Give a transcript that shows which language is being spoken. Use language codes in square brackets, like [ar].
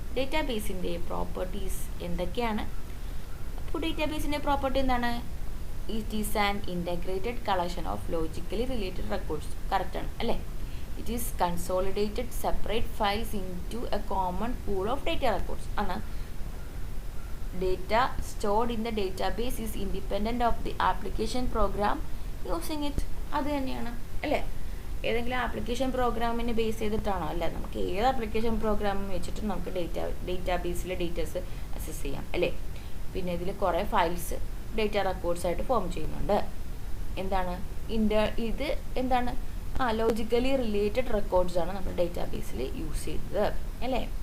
[ml] ഡേറ്റാബേസിൻ്റെ properties എന്തൊക്കെയാണ്? അപ്പോൾ ഡേറ്റാബേസിൻ്റെ property എന്താണ്? [en] It is an integrated collection of logically related records. [ml] Correct ആണ് അല്ലേ? [en] It is consolidated separate files into a common pool of data records ആണ്. Data stored in the database is independent of the application program using it. [ml] അത് തന്നെയാണ് അല്ലേ? ഏതെങ്കിലും application പ്രോഗ്രാമിനെ base ചെയ്തിട്ടാണോ? അല്ല, നമുക്ക് ഏത് ആപ്ലിക്കേഷൻ പ്രോഗ്രാം വെച്ചിട്ട് നമുക്ക് ഡേറ്റാബേസിലെ ഡേറ്റാസ് അക്സസ് ചെയ്യാം അല്ലേ? പിന്നെ ഇതിൽ കുറേ ഫയൽസ് ഡേറ്റ റെക്കോർഡ്സ് ആയിട്ട് ഫോം ചെയ്യുന്നുണ്ട്. എന്താണ് ഇത്? എന്താണ്? ലോജിക്കലി റിലേറ്റഡ് റെക്കോർഡ്സ് ആണ് നമ്മൾ ഡേറ്റാബേസിൽ യൂസ് ചെയ്തത് അല്ലേ?